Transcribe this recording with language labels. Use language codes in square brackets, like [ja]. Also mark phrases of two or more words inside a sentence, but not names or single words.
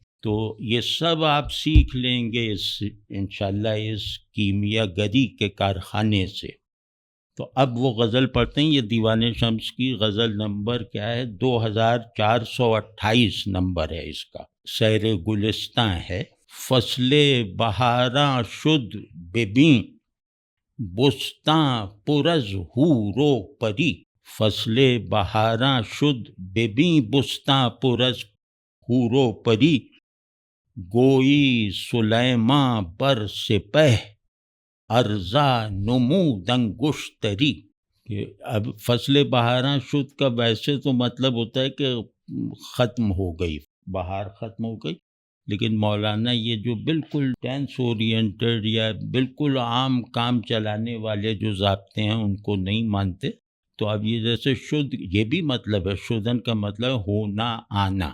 [ur] تو یہ سب آپ سیکھ لیں گے انشاءاللہ اس کیمیا گری کے کارخانے سے. تو اب وہ غزل پڑھتے ہیں. یہ دیوان شمس کی غزل نمبر کیا ہے؟ 2428 نمبر ہے اس کا. سیر گلستاں ہے. [fa] فصل بہاراں شد ببیں بستاں پرز حور و پری. فصل بہاراں شد ببیں بستاں پرز حور و پری. گوئی سلیماں بر سپہ ارزا نمود انگشتری. [ur] اب [fa] فصل بہاراں شد [ur] کا ویسے تو مطلب ہوتا ہے کہ ختم ہو گئی، بہار ختم ہو گئی، لیکن مولانا یہ جو بالکل [en] tense oriented [ur] یا بالکل عام کام چلانے والے جو ضابطے ہیں ان کو نہیں مانتے. تو اب یہ جیسے شد، یہ بھی مطلب ہے، شدن کا مطلب ہونا، آنا.